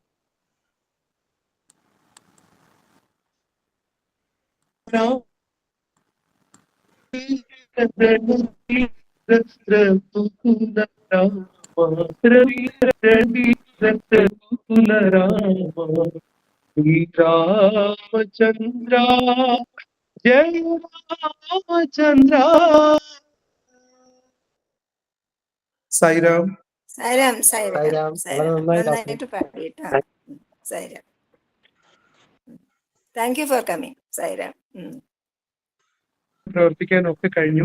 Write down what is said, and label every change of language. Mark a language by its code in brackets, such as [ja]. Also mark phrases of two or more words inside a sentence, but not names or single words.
[hi] राम रघुकुल राम रघुकुल राम श्री रामचंद्र जय रामचंद्र സായിരാം [ml] സൈറാം സൈറാം സായിരാം. സൈറാം വളരെ നന്നായി നന്നായിട്ട് പാടിട്ടോ. സൈറാം. [en] thank you for coming [ml] സൈറാം. പ്രവർത്തിക്കാനൊക്കെ കഴിഞ്ഞു.